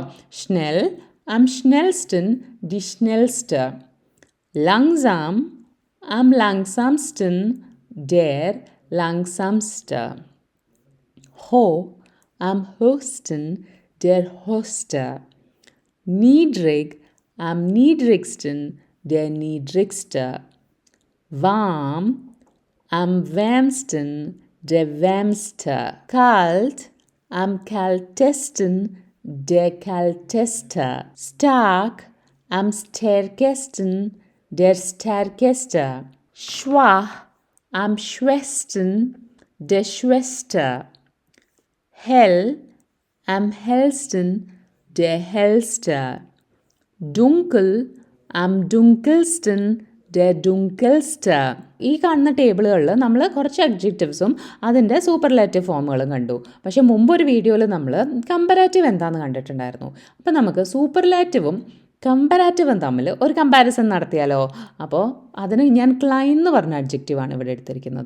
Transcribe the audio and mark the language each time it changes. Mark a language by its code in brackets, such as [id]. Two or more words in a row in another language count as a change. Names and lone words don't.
[de] schnell, am schnellsten, die schnellste. langsam, am langsamsten, der langsamste. hoch, am höchsten, der höchste. Niedrig, am niedrigsten, der niedrigste. Warm, am wärmsten, der wärmste. Kalt, am kältesten, der kälteste. Stark, am stärkesten, der stärkeste. Schwach, am schwächsten, der schwächste. Hell, am hellsten, der hellste. Dunkel, am dunkelsten, der dunkelste. [ml] ഈ കാണുന്ന ടേബിളുകളിൽ നമ്മൾ കുറച്ച് അഡ്ജക്റ്റീവ്സും അതിൻ്റെ സൂപ്പർലാറ്റീവ് ഫോമുകളും കണ്ടു. പക്ഷേ മുമ്പൊരു വീഡിയോയിൽ നമ്മൾ കമ്പരാറ്റീവ് എന്താണെന്ന് കണ്ടിട്ടുണ്ടായിരുന്നു. അപ്പോൾ നമുക്ക് സൂപ്പർലാറ്റീവും കമ്പരാറ്റീവും തമ്മിൽ ഒരു കമ്പാരിസൺ നടത്തിയാലോ? അപ്പോൾ അതിന് ഞാൻ ക്ലൈൻ എന്ന് പറഞ്ഞ അഡ്ജക്റ്റീവാണ് ഇവിടെ എടുത്തിരിക്കുന്നത്.